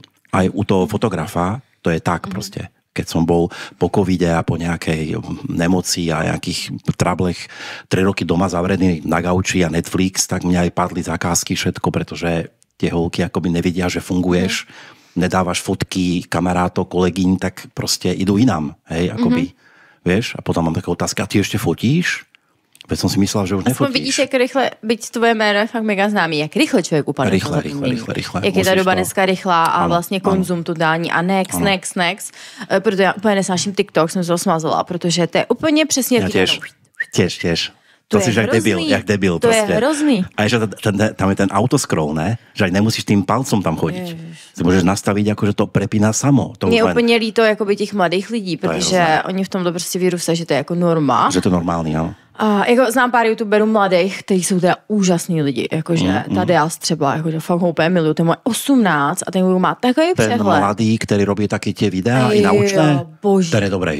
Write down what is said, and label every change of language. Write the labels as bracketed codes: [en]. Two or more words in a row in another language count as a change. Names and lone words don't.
[sk] Aj u toho fotografa to je tak proste. Keď som bol po covide a po nejakej nemoci a nejakých trablech 3 roky doma zavrený na gauči a Netflix, tak mňa aj padli zakázky všetko, pretože tie holky akoby nevidia, že funguješ, nedávaš fotky kamarátov, kolegyň, tak proste idú inám, hej, akoby, vieš? A potom mám také otázky, a ty ešte fotíš? Veď som si myslela, že už nefotíš. [cs] Vidíš, jak rychle, byť tvoje jméno je fakt mega známý, jak rychle člověk upadne. Rychle. Jak je ta doba dneska rychlá a vlastně konzum totální a next. Proto já úplně nesnáším TikTok, jsem se to smazala, protože to je úplně přesně... [sk] Ja tiež. To si jak debil. [cs] To je hrozný. [sk] A že tam je ten autoscroll, ne? Že aj nemusíš tým palcom tam chodiť. Ty môžeš nastaviť, ako že to prepíná samo. [cs] Mně je úplně líto jakoby těch mladých lidí, protože oni v tomto prostě vyrůstají, že to je jako norma. Že to je normální, ano. A jako znám pár youtuberů mladých, kteří jsou teda úžasní lidi, jakože Tadeas třeba, jakože fakt ho úplně miluju, ten má 18 a ten má takový přehled. [sk] Ten mladý, který robí taky tie videá i naučné, ten je dobrý.